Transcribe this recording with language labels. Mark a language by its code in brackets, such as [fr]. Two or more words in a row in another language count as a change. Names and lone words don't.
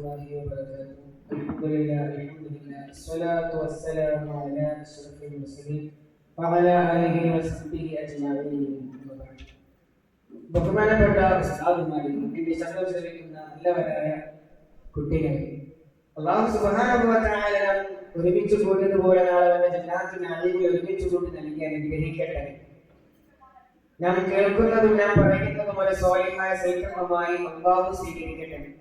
[ar] الله وبركاته. الحمد لله الصلاة والسلام على أشرف المرسلين وعلى آله وصحبه أجمعين. [ml] ബഹുമാനപ്പെട്ട ഉസ്താദുമാരെ, ഇതിന്റെ ശബ്ദം ശ്രവിക്കുന്ന എല്ലാവരായ കുട്ടികളെ, [ar] الله سبحانه وتعالى [ml] ഒരുമിച്ച് കൂട്ടിയതുപോലെ നാളെ വന്ന ജന്നാത്തുൽ അലീമിൽ ഒരുമിച്ച് കൂട്ടി നൽകിയാൽ അനുഗ്രഹിക്കട്ടെ. നാം കേൾക്കുന്നതും നാം പറയുന്നതും ഒരു സ്വാലിഹായ സൽക്കർമ്മമായി അല്ലാഹു സ്വീകരിക്കട്ടെ.